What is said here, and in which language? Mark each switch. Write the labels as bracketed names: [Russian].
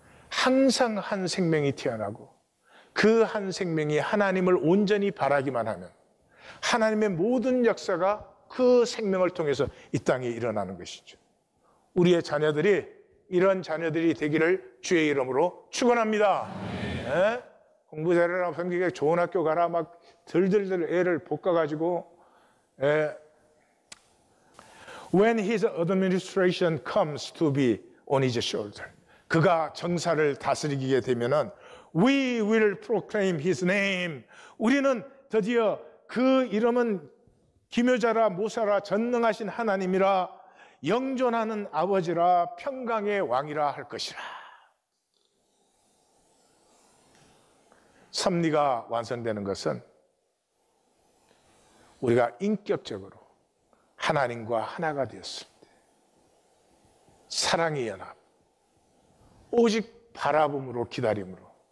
[Korean] 항상 한 생명이 태어나고 그 한 생명이 하나님을 온전히 바라기만 하면 하나님의 모든 역사가 그 생명을 통해서 이 땅에 일어나는 것이죠. 우리의 자녀들이 이런 자녀들이 되기를 주의 이름으로 축원합니다. 네? 공부 잘해라, 성격에 좋은 학교 가라, 막 들들들 애를 볶아가지고. [English] When his administration comes to be on his shoulder, [Korean] 그가 정사를 다스리게 되면은 [English] We will proclaim his name. [Korean] 우리는 드디어 그 이름은 기묘자라 모사라 전능하신 하나님이라 영존하는 아버지라 평강의 왕이라 할 것이라. 섭리가 완성되는 것은 우리가 인격적으로 하나님과 하나가 되었을 때 사랑의 연합, 오직 바라봄으로 기다림으로